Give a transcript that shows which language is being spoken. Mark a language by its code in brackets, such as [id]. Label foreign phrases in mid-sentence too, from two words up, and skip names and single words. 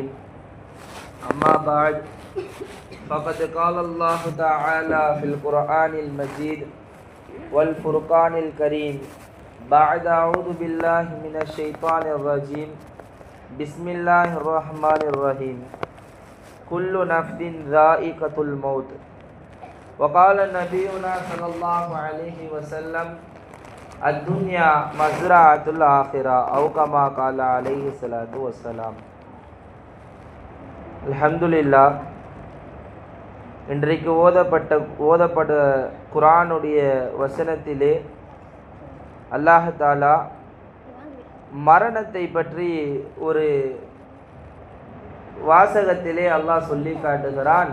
[ar] أما بعد فقد قال الله تعالى في القرآن المجيد والفرقان الكريم بعد أعوذ بالله من الشيطان الرجيم بسم الله الرحمن الرحيم كل نفس ذائقة الموت وقال نبينا صلى الله عليه وسلم الدنيا مزرعة الآخرة أو كما قال عليه الصلاة والسلام. [ta] அல்ஹம்துலில்லாஹ். இன்றைக்கு ஓதப்பட்ட குர்ஆனுடைய வசனத்திலே அல்லாஹ் தஆலா மரணத்தை பற்றி ஒரு வாசகத்திலே அல்லாஹ் சொல்லி காட்டுகிறான்.